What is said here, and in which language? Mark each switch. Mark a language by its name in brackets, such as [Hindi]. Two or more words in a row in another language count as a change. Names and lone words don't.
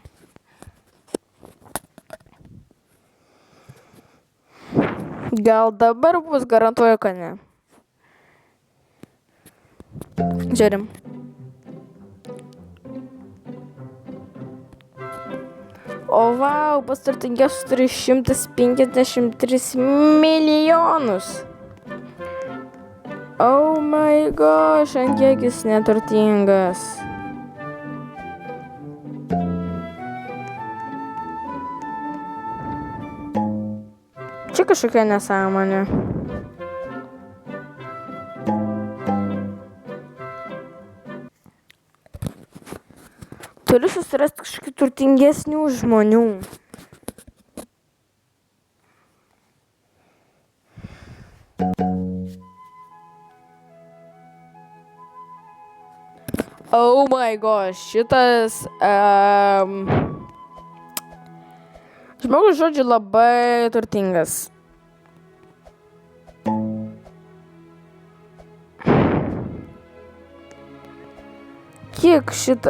[Lithuanian] Gal dabar bus, garantuoju, kad ne. Žiūrim. O wow, pas turtingiausius turi 153 milijonus. [English] Oh my gosh, [Lithuanian] ant kiek jis neturtingas. Čia kažkokia nesąmonė. Turiu susirasti kažkokių turtingesnių žmonių. [English] Oh my gosh, [Lithuanian] šitas žmogus, žodžiu, labai turtingas. Kiek šitą...